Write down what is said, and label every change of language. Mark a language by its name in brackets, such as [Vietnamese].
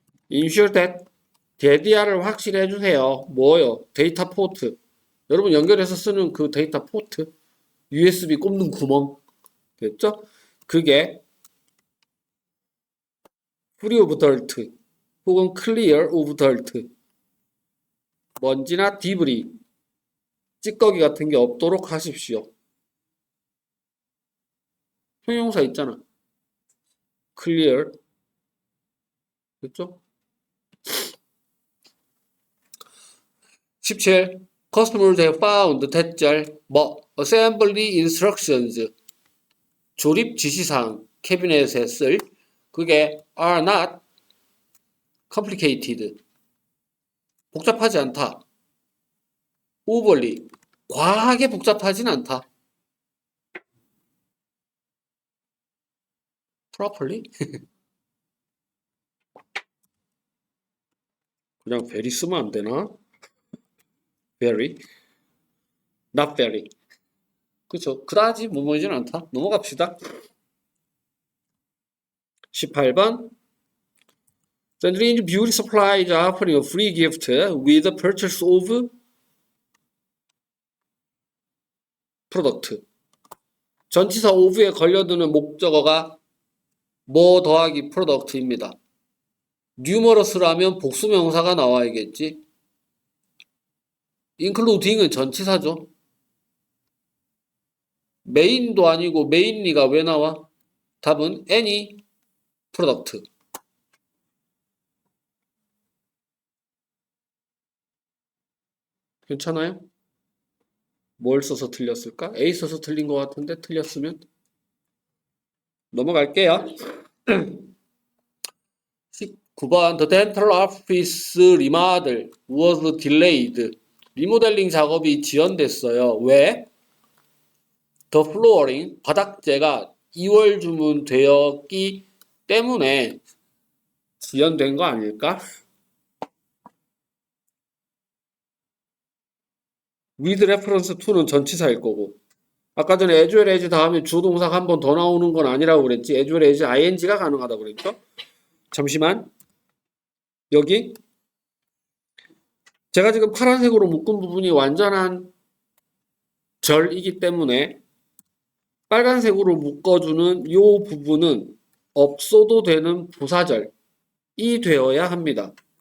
[English] ensure that [Korean] DDR을 확실히 해주세요. 뭐요? 데이터 포트. 여러분 연결해서 쓰는 그 데이터 포트. USB 꼽는 구멍. 됐죠? [English] 그게 free of dirt 혹은 clear of dirt. [Korean] 먼지나 디브리, 찌꺼기 같은 게 없도록 하십시오. 형용사 있잖아. clear. 됐죠? 17. [English] Customers have found [Korean] 대절 뭐 assembly instructions 조립 지시사항 캐비넷에 쓸 그게 [English] are not complicated [Korean] 복잡하지 않다. overly 과하게 복잡하진 않다. [English] properly 그냥 very [Korean] 쓰면 안 되나? [English] very not very [Korean] 그쵸. 그다지 뭐뭐이진 않다. 넘어갑시다. 18번. [English] Sandrine Beauty Supply is offering a free gift with the purchase of product. [Korean] 전치사 of에 걸려드는 목적어가 뭐 더하기 product입니다. numerous라면 복수명사가 나와야겠지. including은 전치사죠. main도 아니고 mainly가 왜 나와? 답은 any product. 괜찮아요? 뭘 써서 틀렸을까? A 써서 틀린 것 같은데 틀렸으면 넘어갈게요. [English] 19번 The dental office remodel was delayed. [Korean] 리모델링 작업이 지연됐어요. 왜? [English] The flooring, [Korean] 바닥재가 2월 주문되었기 때문에 지연된 거 아닐까? [English] with reference to [Korean] 는 전치사일 거고 아까 전에 [English] as well as [Korean] 다음에 주동사가 한 번 더 나오는 건 아니라고 그랬지. [English] as well as ing [Korean] 가 가능하다고 그랬죠. 잠시만. 여기 제가 지금 파란색으로 묶은 부분이 완전한 절이기 때문에 빨간색으로 묶어주는 이 부분은 없어도 되는 부사절이 되어야 합니다.